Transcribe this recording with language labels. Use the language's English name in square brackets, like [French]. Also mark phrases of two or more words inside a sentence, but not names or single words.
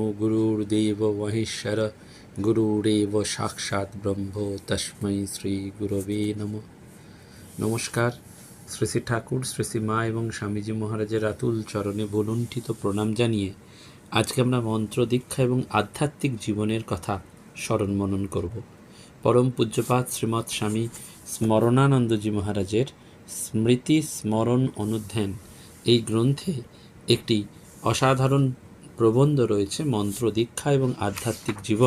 [Sanskrit] गुरुर्देव महेश्वर गुरुरेव साक्षात् ब्रह्म तस्मै श्री गुरवे नमः। [Hindi] नमस्कार। [Bangla] শ্রী শ্রী ঠাকুর, শ্রী শ্রী মা এবং স্বামীজি মহারাজের আতুল চরণে বলুণ্ঠিত প্রণাম জানিয়ে আজকে আমরা মন্ত্র দীক্ষা এবং আধ্যাত্মিক জীবনের কথা স্মরণ মনন করব। পরম পূজ্যপাদ শ্রীমৎ স্বামী স্মরণানন্দজি মহারাজের স্মৃতি স্মরণ অনুধ্যান এই গ্রন্থে একটি অসাধারণ প্রবন্ধ রয়েছে, মন্ত্র দীক্ষা এবং আধ্যাত্মিক জীবন।